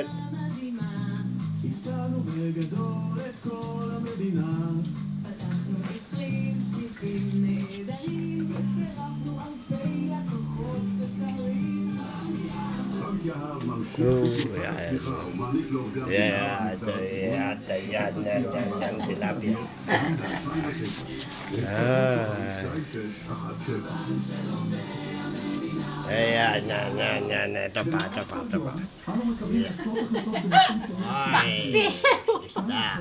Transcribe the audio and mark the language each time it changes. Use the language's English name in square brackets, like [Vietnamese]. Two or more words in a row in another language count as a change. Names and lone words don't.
[Hebrew] הפתענו בגדול את כל המדינה. פתחנו סניפים נהדרים, וצירפנו אלפי לקוחות ושרים. רק יהב ממשיך [English] Yeah. [Hebrew] ומעניק לו גם [Filipino] Yan, tilapia. 2617. Ayan, yan. Ito pa. Ay, isda.